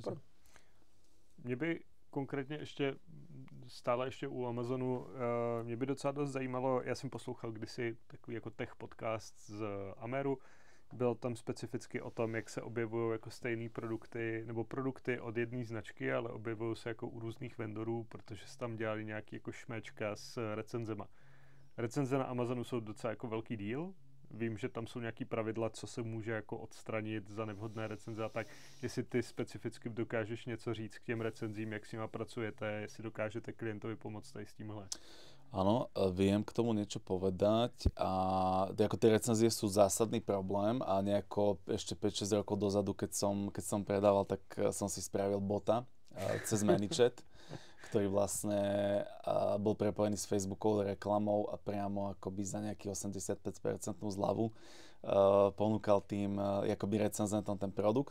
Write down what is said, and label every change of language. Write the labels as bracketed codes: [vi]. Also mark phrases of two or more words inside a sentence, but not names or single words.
[cs] Mě by konkrétně stále ještě u Amazonu, mě by docela dost zajímalo, já jsem poslouchal kdysi takový jako tech podcast z Ameru, byl tam specificky o tom, jak se objevují jako stejné produkty, nebo produkty od jedné značky, ale objevují se jako u různých vendorů, protože se tam dělali nějaký jako šméčka s recenzema. Recenze na Amazonu jsou docela jako velký díl. Vím, že tam jsou nějaký pravidla, co se může jako odstranit za nevhodné recenze a tak. Jestli ty specificky dokážeš něco říct k těm recenzím, jak s nima pracujete, jestli dokážete klientovi pomoct tady s tímhle. [sk] Áno, viem k tomu niečo povedať a ako tie recenzie sú zásadný problém a nejako ešte 5-6 rokov dozadu, keď som predával, tak som si spravil bota cez ManyChat, ktorý vlastne bol prepojený s Facebookovou reklamou a priamo akoby za nejaký 85% zľavu ponúkal tým akoby recenzentom ten produkt.